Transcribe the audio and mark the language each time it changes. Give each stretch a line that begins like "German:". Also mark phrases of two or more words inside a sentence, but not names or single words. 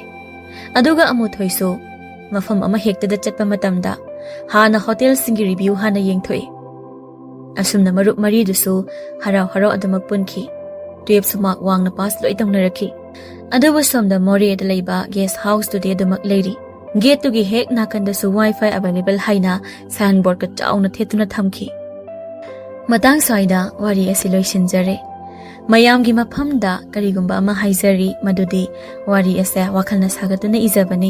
Manipuri: Aduga amu thoiso mafam ama hektada chatpa matamda hana hotel singi review hana yengthoi. Asumna marup mari dusu harau harau adumak punkhi. 12 sumak wangna pass loi tawnarakhi. Aduba somda Moreh da leiba
English: guest house
Manipuri: today adumak leiri. Gate to gi hek nakandasu
English: wifi available
Manipuri: haina signboard ka chauna thetuna thamki. Matang saida wari asi loisinjare. Mayamgi maphamda karigumba ama haizari madudi wari ase wakhalna sagatuna ijabani.